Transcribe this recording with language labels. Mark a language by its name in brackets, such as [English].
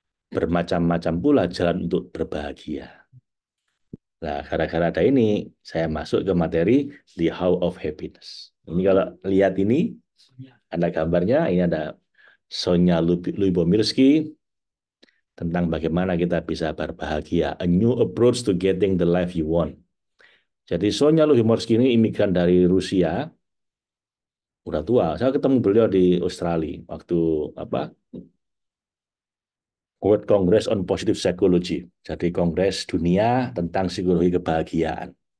[Indonesian] Bermacam-macam pula jalan untuk berbahagia. Nah, gara-gara ada ini, saya masuk ke materi The How of Happiness. Ini kalau lihat ini, ada gambarnya, ini ada Sonya Lubomirski tentang bagaimana kita bisa berbahagia. [English] A new approach to getting the life you want. [Indonesian] Jadi Sonya Lubomirski ini imigran dari Rusia, udah tua. Saya ketemu beliau di Australia waktu apa World Congress on Positive Psychology. Jadi kongres dunia tentang psikologi kebahagiaan.